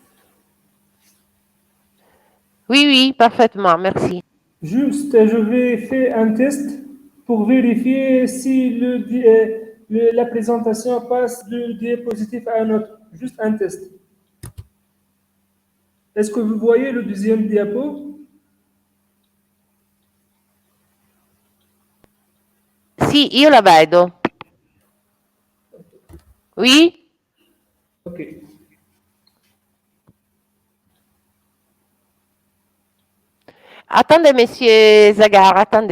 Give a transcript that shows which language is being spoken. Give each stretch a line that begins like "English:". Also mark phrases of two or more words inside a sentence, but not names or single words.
French: Oui, oui, parfaitement, merci. Juste, je vais faire un test pour vérifier si la présentation passe de diapositive à un autre. Juste un test. Est-ce que vous voyez le deuxième diapo?
Italian: Sì, io la vedo.
French: Oui? Ok. Attendez, monsieur Zagar, attendez.